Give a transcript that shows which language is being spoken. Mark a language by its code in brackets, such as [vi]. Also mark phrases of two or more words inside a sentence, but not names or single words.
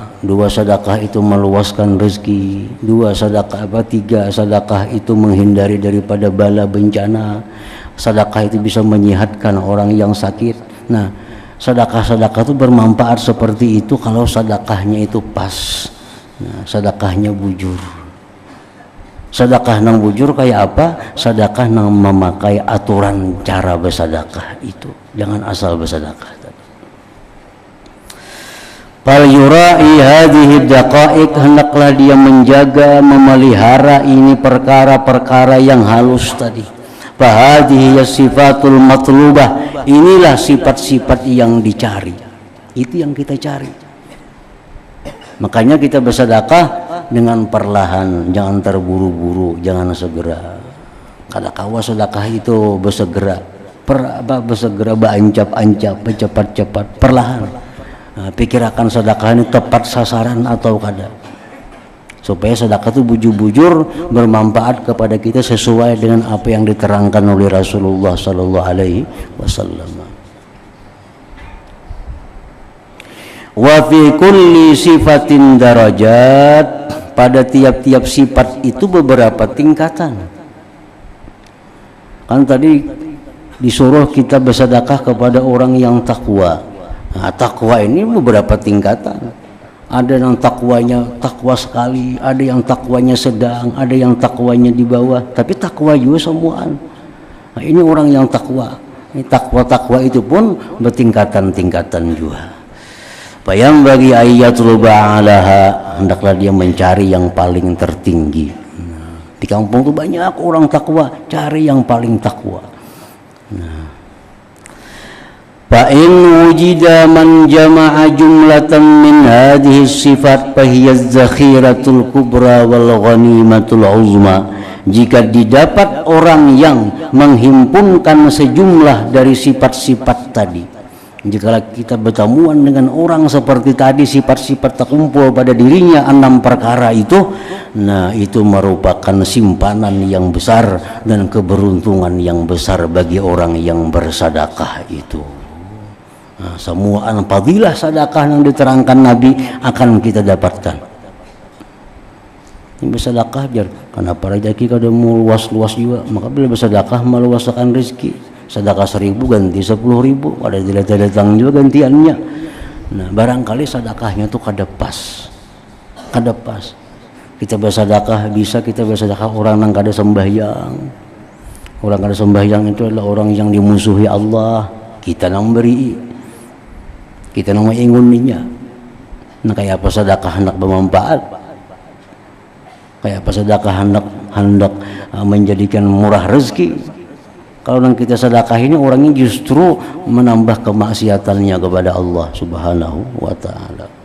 [id] 2, sedekah itu meluaskan rezeki. 3, sedekah itu menghindari daripada bala bencana. Sedekah itu bisa menyehatkan orang yang sakit. Nah, sedekah-sedekah itu bermanfaat seperti itu kalau sedekahnya itu pas. Nah, [bjn] sedekahnya bujur. Sedekah nang bujur kayak apa? [id] Sedekah nang memakai aturan cara bersedekah itu. Jangan asal bersedekah. [ar] فليراع هذه الدقائق, [id] hendaklah dia menjaga, memelihara ini perkara-perkara yang halus tadi. [ar] فهذه الصفات المطلوبة, [id] inilah sifat-sifat yang dicari. Itu yang kita cari. Makanya kita bersedekah dengan perlahan, jangan terburu-buru, jangan segera. [bjn] Kadakawa sedekah itu bersegera, bersegera beancap-ancap, cepat-cepat, perlahan. [id] Nah, pikirkan sedekah ini tepat sasaran atau kada, supaya sedekah itu bujur-bujur bermanfaat kepada kita sesuai dengan apa yang diterangkan oleh Rasulullah [ar] صلى الله عليه وسلم. وفي كل صفة درجات, [id] pada tiap-tiap sifat itu beberapa tingkatan. Kan tadi disuruh kita bersedekah kepada orang yang takwa. Nah, takwa ini beberapa tingkatan. Ada yang takwanya takwa sekali, ada yang takwanya sedang, ada yang takwanya di bawah, tapi takwa juga semuaan. Nah, ini orang yang takwa. Ini takwa itu pun bertingkatan-tingkatan juga. Yang bagi ayatul ba'alaha, hendaklah dia mencari yang paling tertinggi. Di kampung itu banyak orang takwa, cari yang paling takwa. [ar] فإن وجد من جمع جملة من هذه الصفات فهي الذخيرة الكبرى والغنيمة العظمى. [id] Jika didapat orang yang menghimpunkan sejumlah dari sifat-sifat tadi, jika kita bertemuan dengan orang seperti tadi, sifat-sifat terkumpul pada dirinya 6 perkara itu, nah itu merupakan simpanan yang besar dan keberuntungan yang besar bagi orang yang bersedekah itu. Nah, semua fadilah sedekah yang diterangkan Nabi akan kita dapatkan. [bjn] Ini bersedekah jar, kenapa rezeki kada mau luas-luas juga, maka bila bersedekah meluaskan rezeki. [id] Sedekah 1.000 ganti 10.000, ada datang juga gantiannya. Nah, barangkali sedekahnya tuh kada pas. Kita bersedekah, bisa kita bersedekah orang yang kada sembahyang. Orang kada sembahyang itu adalah orang yang dimusuhi Allah. [bjn] Kita nang beri, kita nang menginguninya. Nah, kayak apa sedekah hendak bermanfaat? Kayak apa sedekah hendak menjadikan murah rezeki? [id] Kalau yang kita sedekah ini orangnya justru menambah kemaksiatannya kepada Allah [ar] سبحانه وتعالى.